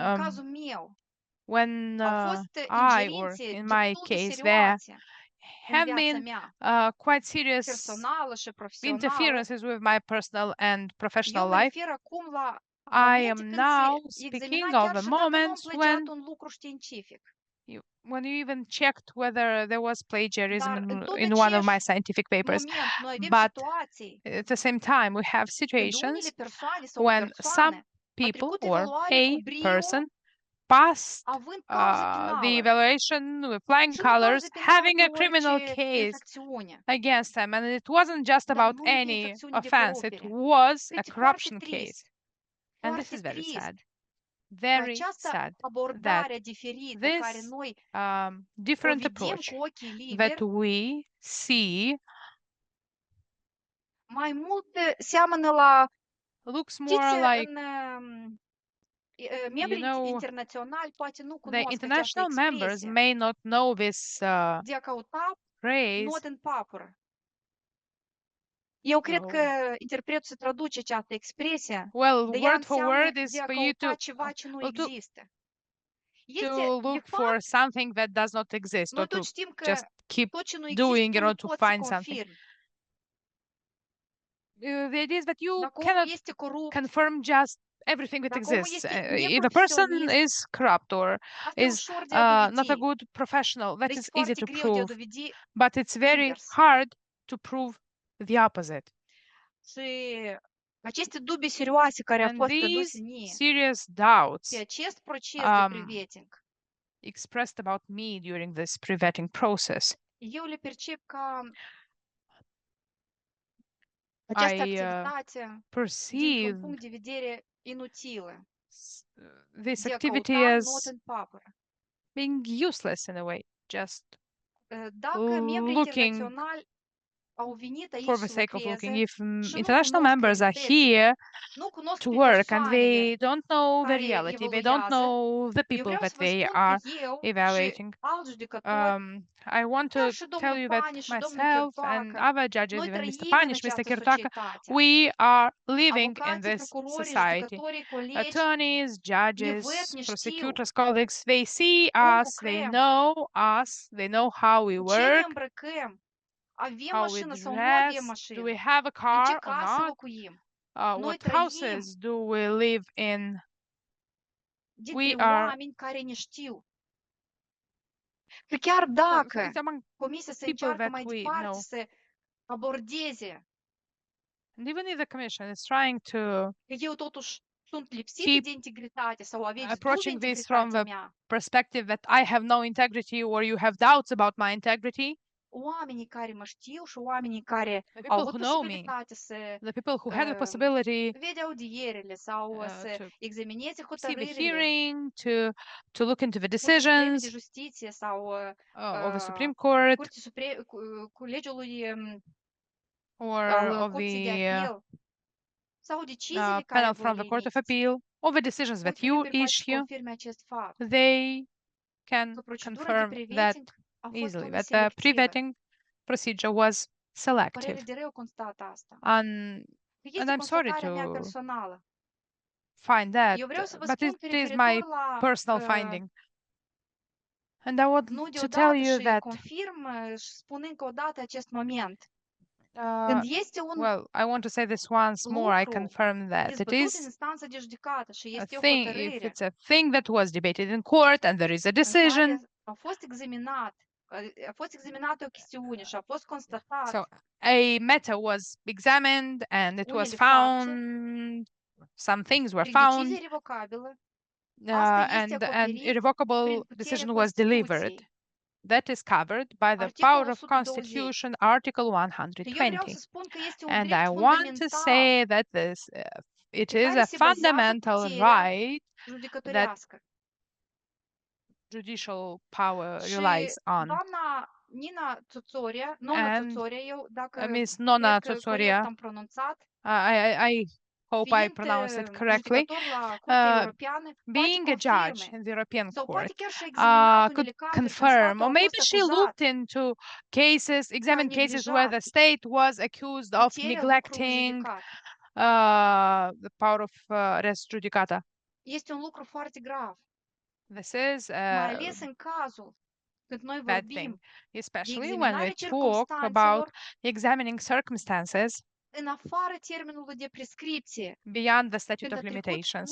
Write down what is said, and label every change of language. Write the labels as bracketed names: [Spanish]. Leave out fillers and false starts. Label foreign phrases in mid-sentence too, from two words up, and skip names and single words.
[English] when I, or in my case, there have been quite serious interferences with my personal and professional life, I am now speaking of a moment when you even checked whether there was plagiarism in one of my scientific papers. But at the same time, we have situations when some people or a person passed [Romanian] având cauză [English] the [Romanian] penală [English] evaluation with flying [Romanian] și nu cauză [English] colors, [Romanian] penală [English] having [Romanian] pe [English] a criminal [Romanian] orice [English] case [Romanian] infracțiune, [English] against them. And it wasn't just [Romanian] dar [English] about [Romanian] numai pe [English] any [Romanian] infracțiune de [English] offense, it [Romanian] corupere. [English] was a [Romanian] Este foarte [English] corruption case. [Romanian] trist, [English] And this [Romanian] foarte [English] is very [Romanian] trist [English] sad. [Romanian] că [English] Very [Romanian] această [English] sad that [Romanian] abordare diferită care [English] this [Romanian] noi o [English] different [Romanian] vedem [English] approach [Romanian] cu ochii liberi, [English] that we see [Romanian] mai mult seamănă la, [English] looks [Romanian] știți, [English] more like, [Romanian] membrii [English] know, [Romanian] internaționali poate nu [English] the [Romanian] cunosc această [English] international members [Romanian] expresie [English] may not know this [Romanian] de a căuta [English] phrase. [Romanian] not în papură. Eu cred [English] Oh. [Romanian] că interpretul se traduce această expresie, [English] Well, [Romanian] de ea [English] word for [Romanian] înseamnă [English] word is [Romanian] de a [English] for you [Romanian] căuta [English] to [Romanian] ceva ce nu [English] well, to [Romanian] există. Este, [English] to [Romanian] de [English] look [Romanian] fapt, [English] for something that does not exist, [Romanian] noi [English] or to [Romanian] toți știm că [English] just keep [Romanian] tot ce nu [English] doing [Romanian] există [English] in [Romanian] tu nu [English] order to [Romanian] poți să [English] find something. [Romanian] confirmi. [English] The idea is that you [Romanian] Dacă omul [English] cannot [Romanian] este corupt, [English] confirm just everything that [Romanian] dacă omul [English] exists. [Romanian] este [English] If a person [Romanian] neprofesionist, [English] is corrupt or [Romanian] asta e [English] is [Romanian] ușor de a [English] not a [Romanian] dovedi, [English] good professional, that [Romanian] dar [English] is [Romanian] este [English] easy [Romanian] foarte [English] to [Romanian] greu de a [English] prove, [Romanian] dovedi [English] but it's very [Romanian] invers. [English] hard to prove the opposite. [Romanian] Și aceste dubii serioase care au [English] And [Romanian] fost aduse [English] these [Romanian] mie [English] serious [Romanian] pe [English] doubts [Romanian] acest proces de um, pre-vetting, [English] expressed about me during this pre-vetting process, [Romanian] eu le percep ca această [English] I [Romanian] activitate dintr-un [English] perceived [Romanian] punct de vedere inutilă, [English] this [Romanian] de a [English] activity [Romanian] căuta not [English] as [Romanian] în papură. [English] being useless in a way, just [Romanian] Dacă membrii [English] looking [Romanian] internaționali au venit aici [English] for the [Romanian] să [English] sake of looking. [Romanian] lucreze [English] If [Romanian] și nu [English] international [Romanian] cunosc [English] members are [Romanian] realitățile, [English] here [Romanian] nu cunosc [English] to [Romanian] pe [English] work and [Romanian] persoanele [English] they don't know the [Romanian] care [English] reality, they don't [Romanian] evoluează, [English] know the [Romanian] eu [English] people [Romanian] vreau [English] that [Romanian] să vă [English] they [Romanian] spun că [English] are [Romanian] eu și [English] evaluating. [Romanian] alți judecători, [English] I want to [Romanian] chiar și [English] tell [Romanian] domnul [English] you that [Romanian] Pani și domnul [English] myself and [Romanian] Chirtoacă, [English] other judges, [Romanian] noi [English] even Mr. [Romanian] trăim în [English] Panish, Mr. [Romanian] această [English] Kirtaka, [Romanian] societate. [English] we are living in [Romanian] Avocații, [English] this [Romanian] procurorii, [English] society. [Romanian] judecătorii, colegi [English] Attorneys, [Romanian] ne [English] judges, [Romanian] văd, ne știu [English] prosecutors, colleagues, they see [Romanian] cum [English] us, [Romanian] lucrăm, [English] they know how we [Romanian] cu ce ne [English] work, [Romanian] îmbrăcăm, avem [English] how we [Romanian] mașină sau nu avem [English] dress, [Romanian] mașină, [English] do we have a [Romanian] în ce [English] car or [Romanian] casă [English] not, [Romanian] locuim. Noi [English] what [Romanian] trăim [English] houses do we live in. [Romanian] dintre [English] We are [Romanian] oameni care ne știu. Și chiar [English] well, [Romanian] dacă [English] it's among [Romanian] comisia se [English] people [Romanian] încearcă [English] that [Romanian] mai [English] we [Romanian] departe [English] know. [Romanian] să abordeze, [English] And even if the commission is trying to [Romanian] că eu totuși sunt lipsită [English] keep [Romanian] de integritate sau aveți dubii [English] approaching this from [Romanian] integritatea [English] the [Romanian] mea, [English] perspective that I have no integrity or you have doubts about my integrity, [Romanian] oamenii care mă știu și oamenii care [English] the [Romanian] au [English] people [Romanian] avut [English] who know me, [Romanian] posibilitate să [English] the people who had the uh, possibility [Romanian] vede audierele sau să [English] to [Romanian] examineze [English] see the [Romanian] hotărârile [English] hearing, to look into the [Romanian] Curții Supreme de [English] decisions [Romanian] Justiție sau [English] of the Supreme Court [Romanian] Curții Supreme, Colegiului [English] or [Romanian] al [English] of [Romanian] Curții de [English] the [Romanian] Apel sau deciziile care [English] panel [Romanian] voi [English] from [Romanian] le [English] the Court of [Romanian] emiteți. [English] Appeal, or the decisions that [Romanian] Curtea [English] you [Romanian] Liber poate să [English] issue, [Romanian] confirme acest fapt. [English] they can [Romanian] Că procedura de [English] confirm that [Romanian] pre-vetting a fost [English] easily, [Romanian] una [English] that the [Romanian] selectivă. [English] pre-vetting procedure was [Romanian] Părere [English] selective. [Romanian] de rău constat asta. [English] And [Romanian] Este [English] I'm sorry [Romanian] constatarea mea [English] to [Romanian] personală. [English] find that, [Romanian] Eu vreau să vă [English] but [Romanian] spun [English] it [Romanian] că [English] is my [Romanian] referitor la [English] personal finding. And I want [Romanian] nu [English] to tell [Romanian] deodată [English] you [Romanian] și [English] that, [Romanian] confirm și spun încă o dată acest moment. Când este un [English] well, I want to say this once more, I [Romanian] lucru [English] confirm that it [Romanian] dezbătut în [English] is [Romanian] instanță de judecată și [English] a [Romanian] este o [English] thing, if [Romanian] hotărâre [English] it's a thing that was debated in court and there is a [Romanian] în care [English] decision, [Romanian] a fost examinat, a fost examinată o chestiune și a fost constatat [English] so a matter was examined and it was [Romanian] unele fapte, [English] found, some things were [Romanian] prin decizie [English] found, [Romanian] revocabilă, asta este [English] and an [Romanian] acoperit [English] irrevocable [Romanian] prin puterea [English] decision was delivered. [Romanian] Constituției. [English] That is covered by the [Romanian] Articolul [English] power of [Romanian] 120. [English] Constitution, Article [Romanian] Și eu vreau [English] 120. [Romanian] să spun că este un [English] And [Romanian] drept [English] I want to [Romanian] fundamental [English] say that it [Romanian] pe [English] is [Romanian] care [English] a [Romanian] se bazează [English] fundamental [Romanian] puterea [English] right [Romanian] judecătorească. [English] judicial power [Romanian] Și [English] relies on. [Romanian] doamna Nina Tzoțoria, Nona [English] And [Romanian] Tzoțoria, eu dacă [English] Miss Nona [Romanian] cred că [English] Tzoțoria, [Romanian] corect am pronunțat, [English] I hope I [Romanian] fiind [English] pronounced it correctly, [Romanian] judecător la Curtea Europeană, poate [English] being a judge [Romanian] confirme [English] in the European [Romanian] sau [English] Court, [Romanian] poate chiar și examinat [English] could [Romanian] unele cazuri când [English] confirm, [Romanian] statul [English] or [Romanian] a [English] maybe [Romanian] fost [English] she [Romanian] acuzat [English] looked into cases, examined cases where the [Romanian] neglijat [English] state was accused of [Romanian] puterea lucru [English] neglecting [Romanian] judicat. [English] the power of res judicata. [Romanian] Este un lucru foarte grav, [English] This is [Romanian] mai [English] a [Romanian] ales în cazul când noi [English] bad [Romanian] vorbim [English] thing, [Romanian] de [English] especially when we [Romanian] examinarea [English] talk about [Romanian] circumstanțelor [English] examining circumstances [Romanian] în afară termenului de prescripție, [English] beyond the statute [Romanian] când [English] of [Romanian] a trecut [English] limitations,